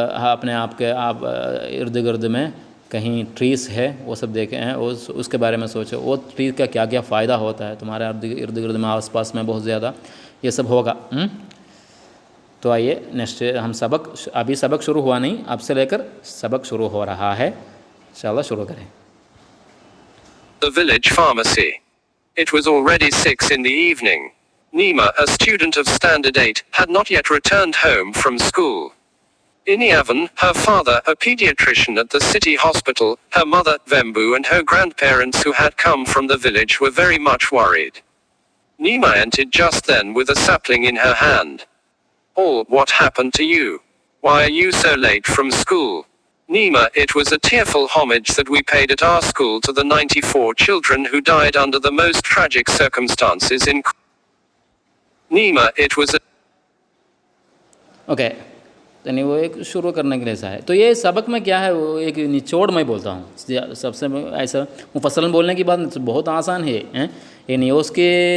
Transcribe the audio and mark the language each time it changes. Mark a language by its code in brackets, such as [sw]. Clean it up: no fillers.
[ur] اپنے آپ کے آپ ارد گرد میں کہیں ٹریز ہے وہ سب دیکھیں ہیں، اس کے بارے میں سوچو وہ ٹریز کا کیا کیا فائدہ ہوتا ہے تمہارے ارد گرد میں آس پاس میں بہت زیادہ یہ سب ہوگا۔ تو آئیے نیکسٹ ہم ابھی سبق شروع ہوا نہیں، اب سے لے کر سبق شروع ہو رہا ہے، انشاءاللہ شروع کریں۔ [en] The village pharmacy. It was already 6 in the evening. Nima, a student of Standard 8, had not yet returned home from school. Iniavan, her father, a pediatrician at the city hospital, her mother, Vembu, and her grandparents who had come from the village were very much worried. Nima entered just then with a sapling in her hand. "Oh, what happened to you? Why are you so late from school?" Nima, it was a tearful homage that we paid at our school to the 94 children who died under the most tragic circumstances in Nima, it was a [ur] okay, یعنی وہ ایک شروع کرنے کے لیے ایسا ہے۔ تو یہ سبق میں کیا ہے، وہ ایک نچوڑ میں بولتا ہوں، سب سے ایسا مفصل بولنے کی بات بہت آسان ہے، یعنی اس کے